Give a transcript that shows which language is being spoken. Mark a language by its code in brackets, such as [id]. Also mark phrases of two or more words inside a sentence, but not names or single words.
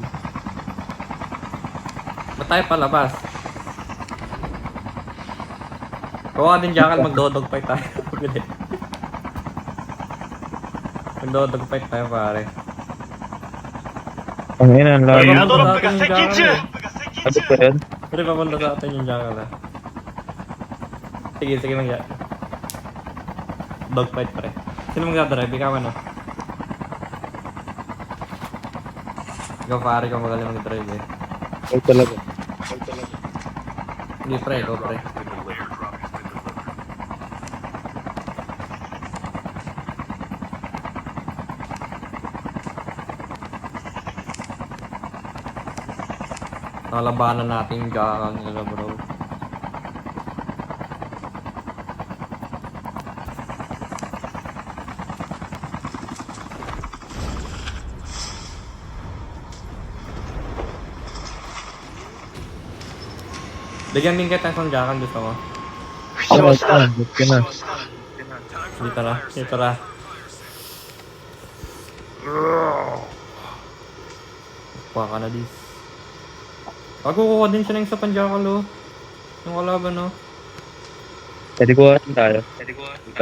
[tl] Ba't tayo palabas? Kuha din jackal, magdodog fight tayo. Magdodog fight tayo pare. Ang ina, ang [ja] エ [tl] lalim. [ja] アドロップが接近中 [tl] Abot ba yan? Pero papunta sa atin yung jackal ha. Sige, sige mag dogfight pre. Sino mag-drive? Ikaw ano? Ikaw pare, ikaw magaling mag-drive eh. Ay talaga. Hindi pre, ikaw pre. [en] Airdrop has been delivered. [tl] Nakalabanan natin yung jackal nila bro. Bigyan din kita ng jackal, gusto mo? [ja] 負傷した [tl] Abot ka na. Dito na, dito na. Kuha ka na dis. Kukuha din siya ng isa pang jackal oh. Yung kalaban oh. Pwede ko tayo. Ito.